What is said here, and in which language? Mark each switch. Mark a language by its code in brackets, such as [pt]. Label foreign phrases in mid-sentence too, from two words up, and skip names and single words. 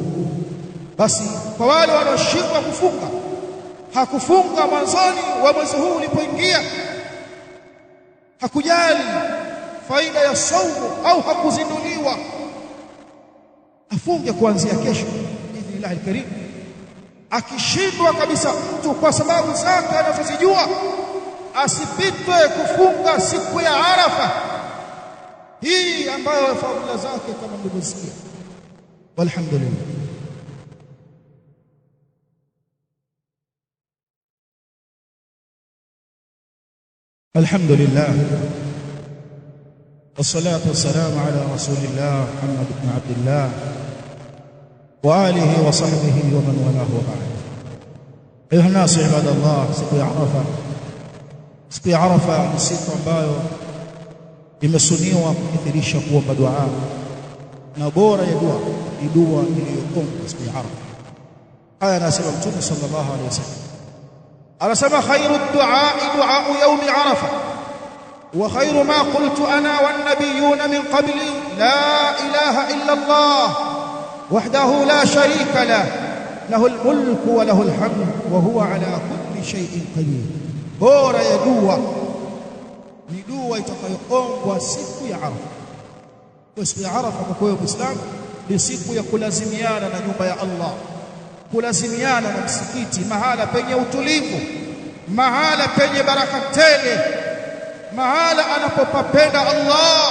[sw] Basi kwa wale wanaoshindwa kufunga, hakufunga mwanzoni wa mwezi huu ulipoingia, hakujali faida ya saumu au hakuzinduliwa, afunge kuanzia kesho [ar] بإذن الله الكريم. [sw] Akishindwa kabisa mtu kwa sababu zake anazozijua, asipitwe kufunga siku ya Arafa hii ambayo fadhila zake kama mlivyosikia. Walhamdulillah. [ar] الحمد لله والصلاة والسلام على رسول الله محمد بن عبد الله وآله وصحبه ومن والاه وبعد. أيها الناس عباد الله, [sw] siku ya Arafa, siku ya Arafa ni siku ambayo imesuniwa kukithirisha kuomba dua, na bora ya dua ni dua iliyoomba siku ya Arafa. Haya anasema Mtume [ar] صلى الله عليه وسلم, [sw] anasema [ar] خير الدعاء دعاء يوم عرفة وخير ما قلت أنا والنبيون من قبلي لا إله إلا الله وحده لا شريك له له الملك وله الحمد وهو على كل شيء قدير. [sw] Bora ya dua ni dua itakayoombwa siku ya Arafa. Kwa siku ya Arafa kwa kweli Muislamu ni siku ya kulazimiana na nyumba ya Allah, kulazimiana na msikiti, mahala penye utulivu, mahala penye baraka tele, mahala anapopapenda Allah.